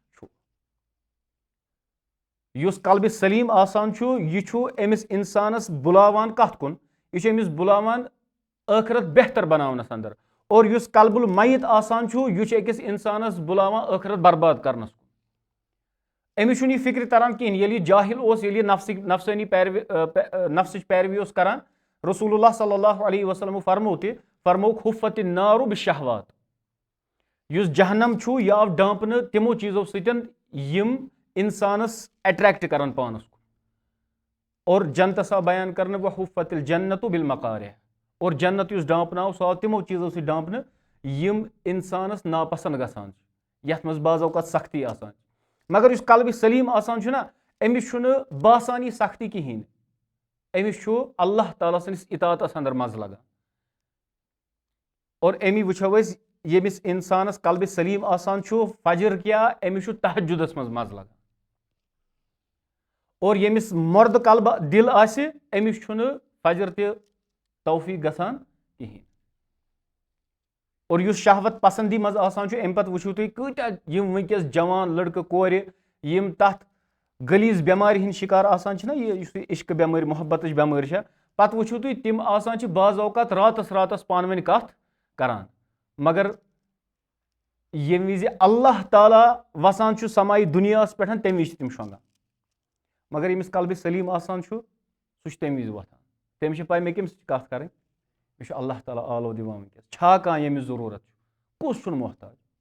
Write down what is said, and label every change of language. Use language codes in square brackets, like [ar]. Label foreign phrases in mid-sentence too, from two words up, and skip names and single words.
[ks] युस कल्ब सलीम आसान यह अमिस इंसानस बुलावान कत कुन यह अमिस बुलावान आखिरत बेहतर बनावनस अंदर और युस कल्बुल मय्यित आसान यह अकिस इंसानस बुलावान आखिरत बर्बाद करनस अमिस यह फिक्र तरन कहीं ये जाहिल ये नफसानी नफ्सच पैरवी करान [ar] رسول الله صلى الله عليه وسلم [ks] फरमौक हुफ़्फ़त [ar] النار بالشهوات [ks] युस जहन्नम यह आव डांपन तिमो चीजों सतन यम इंसानस अट्रैक्ट करान पानस और जन्नत बयान करने वह [ar] حفت الجنة بالمكاره [ks] और जन्नत युस डांपनाव सह आव तिमो चीजों से डांपन यम इंसानस नापसंद गसान यथ मज बाज़ौक़ात सख्ती आसान मगर युस कल्ब सलीम आसान ना अमिस बासान यह सख्ती कहीं अमिस अल्लाह ताला सनिस इताअतस अंदर मज़ लगा और अमी वो यमिस इंसानस कल्ब सलीम आसान फजर क्या अमिस तहज्जुदस मज़ लगा और यमिस मर्द कल्ब दिल आसि अमिस फजर त तौफीक गसान कहीं और युस शहवत पसंदी मज आसान अम पत वुचु तुम कूत्या यम वनकस जवान लड़के कोर यम तथ गलीज बेमारी हिंद शिकार आसान ना ये इश्क बेमारी मोहब्बत बेमारी पत वुचु तुम तिम आसान बाज़ औक़ात रातस पान वन कथ करान मगर ییٚمہِ وِزِ اللہ تعالیٰ وسان چھُ سماے دُنیاہَس پٮ۪ٹھ تَمہِ وِزِ چھِ تِم شۄنٛگان مگر ییٚمِس قلبِ سلیٖم آسان چھُ سُہ چھُ تَمہِ وِزِ وۄتھان تٔمِس چھِ پاے مےٚ کٔمِس سۭتۍ کَتھ کَرٕنۍ مےٚ چھُ اللہ تعالیٰ آلو دِوان وٕنکیٚس چھا کانٛہہ ییٚمِس ضروٗرت چھُ کُس چھُنہٕ محتاج